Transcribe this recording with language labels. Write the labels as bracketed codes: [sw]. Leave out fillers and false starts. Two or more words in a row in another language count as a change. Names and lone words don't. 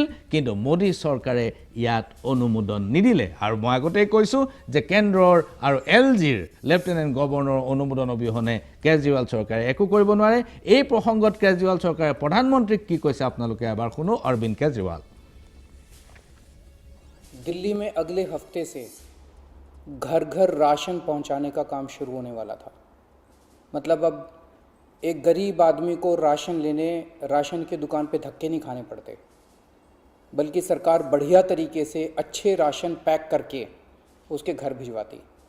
[as] কিন্তু মোদী চৰকাৰে ইয়াত অনুমোদন নিদিলে। আৰু মই আগতেই কৈছোঁ যে কেন্দ্ৰৰ আৰু LGৰ [en] lieutenant governor's [as] অনুমোদন অবিহনে কেজৰিৱাল চৰকাৰে একো কৰিব নোৱাৰে। এই প্ৰসংগত কেজৰিৱাল চৰকাৰে প্ৰধানমন্ত্ৰীক কি কৈছে আপোনালোকে এবাৰ শুনো। অৰবিন্দ কেজৰিৱাল। [hi] दिल्ली में अगले हफ्ते से घर घर राशन पहुंचाने का काम शुरू होने वाला था। मतलब अब एक गरीब आदमी को राशन लेने राशन के दुकान पे धक्के नहीं खाने पड़ते, बल्कि सरकार बढ़िया तरीके से अच्छे राशन पैक करके उसके घर भिजवाती।